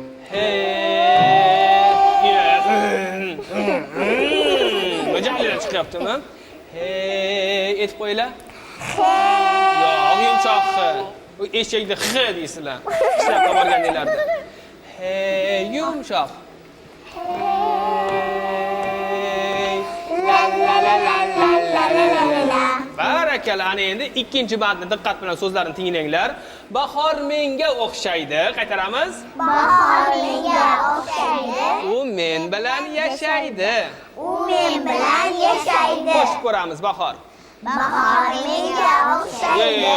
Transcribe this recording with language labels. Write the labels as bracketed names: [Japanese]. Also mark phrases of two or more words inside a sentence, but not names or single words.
[Uzbek] Majalilar chiqyaptimi? Aytib qo'yinglar. Yo'q, yumshoq x. Bu eshakni x deysizlar. Ishlab borganinglarda. Yumshoq. La la la la la la la la la. Barakallah. Ana endi ikkinchi bandni diqqat bilan so'zlarini tinglanglar. Bahor menga o'xshaydi. Qaytaramiz. Bahor menga o'xshaydi. U men bilan yashaydi. U men bilan yashaydi. Qo'shib ko'ramiz bahor. Bahor menga o'xshaydi.